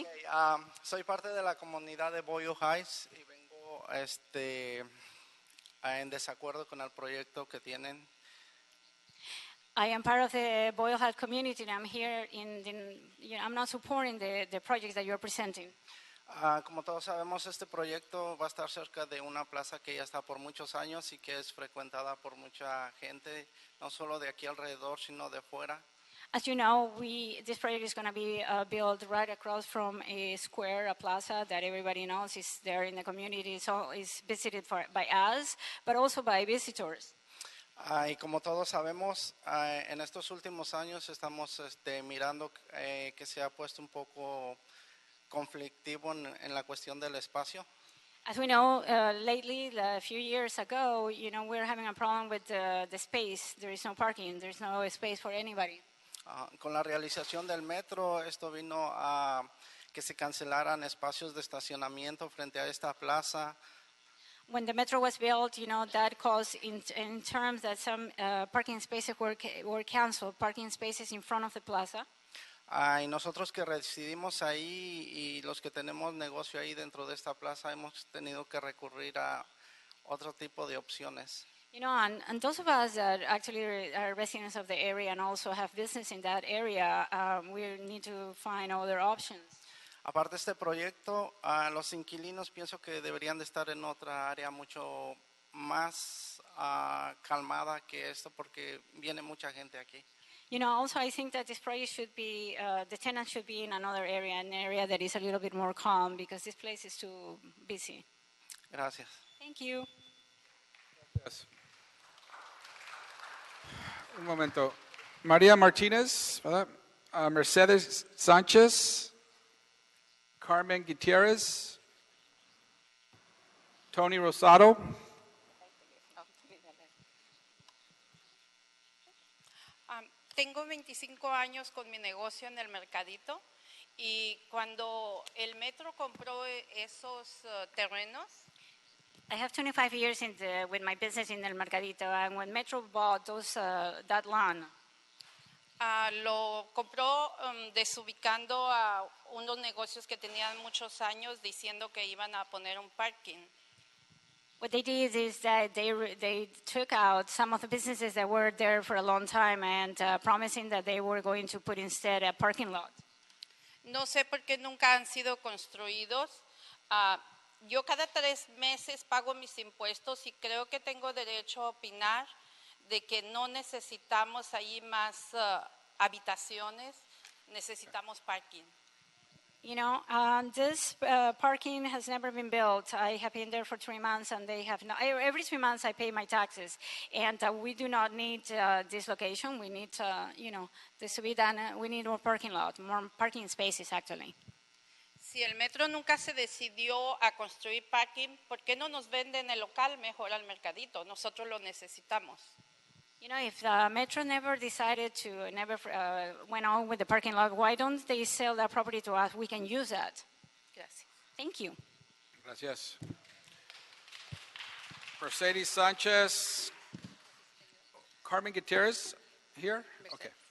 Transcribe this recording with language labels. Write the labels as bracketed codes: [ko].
[es] Okay, soy parte de la comunidad de Boyle Heights y vengo en desacuerdo con el proyecto que tienen. [en] I am part of the Boyle Heights community, and I'm here I'm not supporting the projects that you're presenting. [es] Como todos sabemos, este proyecto va a estar cerca de una plaza que ya está por muchos años y que es frecuentada por mucha gente, no solo de aquí alrededor, sino de fuera. [en] As you know, this project is going to be built right across from a square, a plaza that everybody knows is there in the community. So it's visited by us, but also by visitors. [es] Y como todos sabemos, en estos últimos años estamos mirando que se ha puesto un poco conflictivo en la cuestión del espacio. [en] As we know, lately, a few years ago, we're having a problem with the space. There is no parking. There's no space for anybody. [es] Con la realización del metro, esto vino a que se cancelaran espacios de estacionamiento frente a esta plaza. [en] When the metro was built, that caused in terms that some parking spaces were canceled, parking spaces in front of the plaza. [es] Y nosotros que residimos ahí y los que tenemos negocio ahí dentro de esta plaza hemos tenido que recurrir a otro tipo de opciones. [en] You know, and those of us that actually are residents of the area and also have business in that area, we need to find other options. [es] Aparte de este proyecto, los inquilinos pienso que deberían de estar en otra área mucho más calmada que esto porque viene mucha gente aquí. [en] You know, also I think that this project should be, the tenants should be in another area, an area that is a little bit more calm because this place is too busy. [es] Gracias. [en] Thank you. Yes. [es] Un momento. María Martínez, ¿verdad? Mercedes Sánchez, Carmen Gutierrez, Tony Rosado. Tengo 25 años con mi negocio en el mercadito y cuando el metro compró esos terrenos, [en] I have 25 years with my business in El Mercadito, and when Metro bought that land, [es] lo compró desubicando a unos negocios que tenían muchos años diciendo que iban a poner un parking. [en] what they did is that they took out some of the businesses that were there for a long time and promising that they were going to put instead a parking lot. [es] No sé por qué nunca han sido construidos. Yo cada 3 meses pago mis impuestos y creo que tengo derecho a opinar de que no necesitamos ahí más habitaciones, necesitamos parking. [en] You know, this parking has never been built. I have been there for 3 months, and they have not. Every 3 months, I pay my taxes, and we do not need this location. We need, this to be done. We need more parking lot, more parking spaces, actually. [es] Si el metro nunca se decidió a construir parking, ¿por qué no nos venden el local mejor al mercadito? Nosotros lo necesitamos. [en] You know, if Metro never decided to, went on with the parking lot, why don't they sell that property to us? We can use that. [es] Gracias. [en] Thank you. [es] Gracias. [en] Mercedes Sanchez, Carmen Gutierrez, here? Okay.